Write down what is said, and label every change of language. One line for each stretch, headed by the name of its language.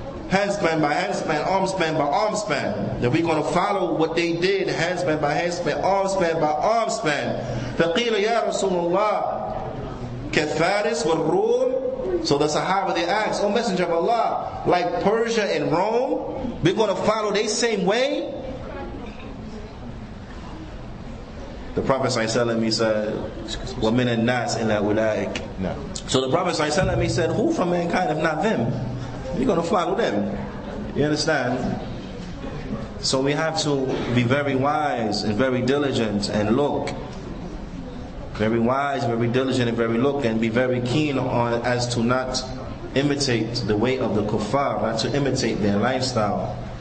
English: Handspan by handspan, armspan by armspan. That we're going to follow what they did, handspan by handspan, armspan by armspan.
Arabic: فَقِيلَ يَا رَسُولُ اللَّهِ كَالْفَارِسِ وَالْرُومِ.
English: So the Sahaba, they asked, O Messenger of Allah, like Persia and Rome, we're going to follow their same way? The Prophet ﷺ, he said,
Arabic: وَمِنَ النَّاسِ إِلَّا أُولَٰئِكَ.
English: So the Prophet ﷺ, he said, who from mankind if not them? You're going to follow them. You understand? So we have to be very wise and very diligent and look. Very wise, very diligent and very look, and be very keen on as to not imitate the way of the kuffar, not to imitate their lifestyle.